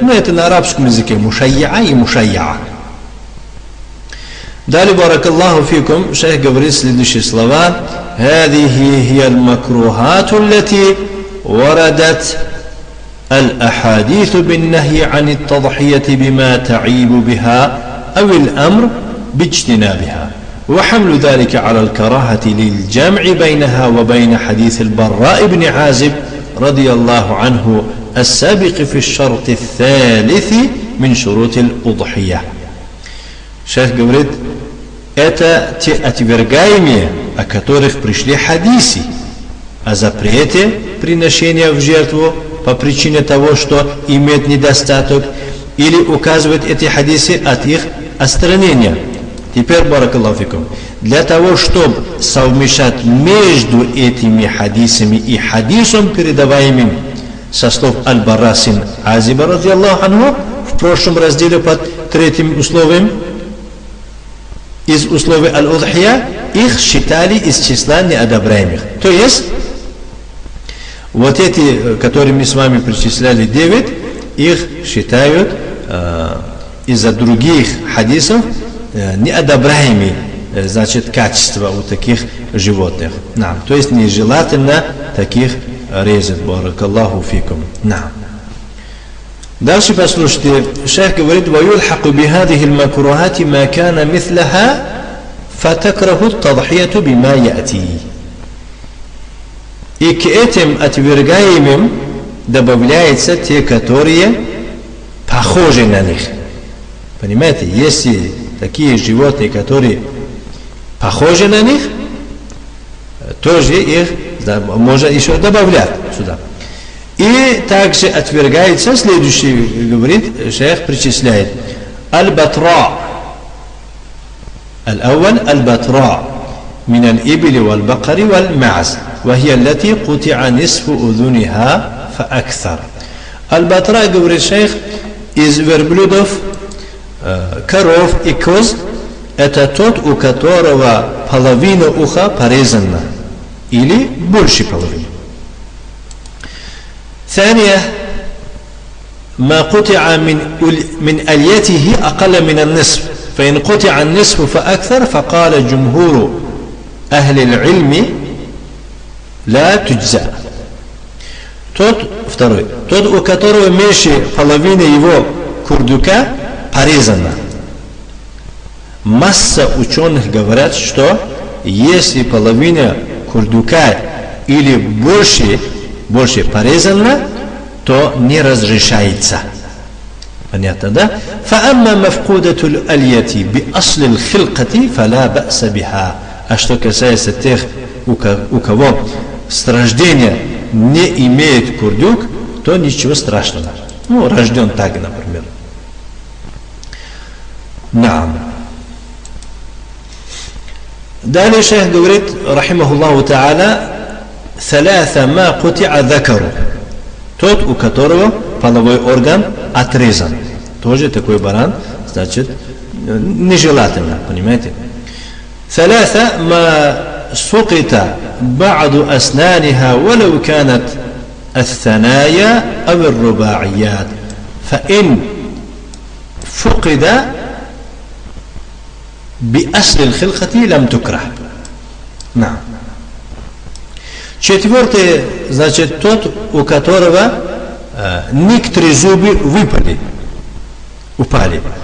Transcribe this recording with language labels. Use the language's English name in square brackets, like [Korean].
[Russian] Ну, это на арабском языке. Мушайя'a и мушайя'a. Далее, баракаллаху фикум, шейх говорит следующие слова. [Arabic] هذه هي المكروهات التي وردت الأحاديث بالنهي عن التضحية بما تعيب بها أو الأمر باجتنابها وحمل ذلك على الكراهة للجمع بينها وبين حديث البراء بن عازب رضي الله عنه السابق في الشرط الثالث من شروط الأضحية. [Russian] شيخ говорит, это те отвергаемые, о которых пришли хадисы о запрете приношения в жертву по причине того, что имеет недостаток, или указывают эти хадисы от их отстранения. Теперь, баракаллаху фикум, для того, чтобы совмещать между этими хадисами и хадисом, передаваемым со слов Аль-Бара син Азиба, радiyallahu анху, в прошлом разделе под третьим условием, из условий аль-удхия, их считали из числа неодобряемых. То есть, Вот эти, которые мы с вами перечисляли 9, их считают из-за других хадисов неодобряемыми, значит, качества у таких животных. То есть нежелательно таких резать. Баракаллаху фикум. Дальше послушайте. Шейх говорит: [Arabic] وَيُلْحَقُ بِهَذِهِ الْمَكْرُهَاتِ مَا كَانَ مِثْلَهَا فَتَكْرَهُ التَّضْحِيَةُ بِمَا يَأْتِي. [Russian] И к этим отвергаемым добавляются те, которые похожи на них. Понимаете, если такие животные, которые похожи на них, тоже их можно еще добавлять сюда. И также отвергается, следующий, говорит, шейх причисляет, аль-батра. Аль-ауаль аль-батра. [Arabic] من الإبل والبقر والمعز وهي التي قطع نصف أذنها فأكثر. [Russian] Аль-батра, говорит шейх, из верблюдов, коров и коз, это тот, у которого половина уха порезана или больше половины. [Arabic] ثانية ما قطع من أليته أقل من النصف فإن قطع النصف فأكثر فقال جمهور أهل العلم لا تجزى. [Russian] Второй. Тот, у которого меньше половины его курдука порезана. Масса ученых говорят, что если половина курдука или больше порезана, то не разрешается. Понятно, да? [Arabic] فَأَمَّا مَفْقُودَةُ الْأَلْيَةِ بِأَصْلِ الْخِلْقَةِ فَلَا بَأْسَ بِهَا. [Russian] А что касается тех, у кого с рождения не имеет курдук, то ничего страшного. Рожден так, например. Далее шейх говорит, рахимахуллаху та'аля, [Arabic] ثلاثة ما قطع ذكره. [Russian] Тот, у которого половой орган отрезан. Тоже такой баран, значит, нежелательно, понимаете? [Arabic] ثلاثة ما سقط بعض أسنانها ولو كانت الثنايا أو الرباعيات فإن فقد بأصل الخلقة لم تكره. [Russian] Четвертый, значит, тот, у которого некоторые зубы упали.